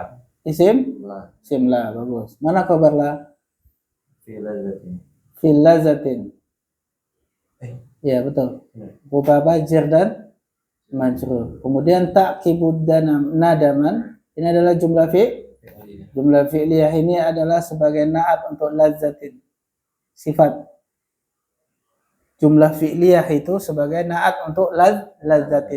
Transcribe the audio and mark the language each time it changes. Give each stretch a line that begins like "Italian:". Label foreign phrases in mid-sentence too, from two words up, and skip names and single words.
Indonesian: isim La
Arabic: اسم لا,
Indonesian: bagus. Mana khabar la?
Arabic: في لذة. في لذة.
Indonesian: Ya, betul. Ya. Rupa jar dan majrur. Kemudian
Arabic: تعقب ندما.
Indonesian: Ini adalah
Arabic: جملة جملة فعلية
Indonesian: ini adalah sebagai na'at untuk lazatin. Sifat.
Arabic: جملة فعلية
Indonesian: itu sebagai na'at untuk lazatin.